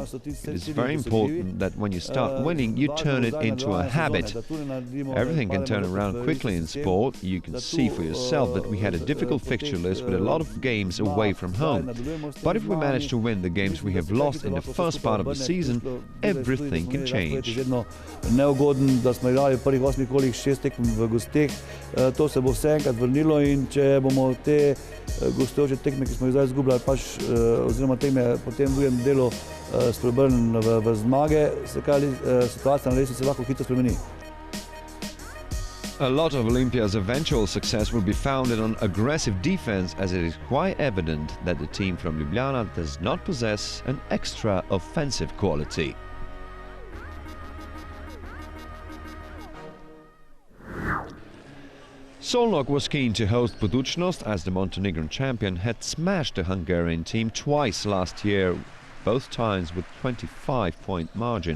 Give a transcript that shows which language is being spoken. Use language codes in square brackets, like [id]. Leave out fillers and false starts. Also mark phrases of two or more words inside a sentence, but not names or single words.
[en] It is very important that when you start winning, you turn it into a habit. Everything can turn around quickly in sport. You can see for yourself that we had a difficult fixture list with a lot of games away from home. But if we manage to win the games we have lost in the first part of the season, everything can change. [sl] Oziroma tekme potem v drugem delu spreobrnili v zmage, situacija na lestvici lahko hitro spremeni. [en] A lot of Olympia's eventual success will be founded on aggressive defense, as it is quite evident that the team from Ljubljana does not possess an extra offensive quality. Szolnok was keen to host Budućnost, as the Montenegrin champion had smashed the Hungarian team twice last year, both times with 25-point margin.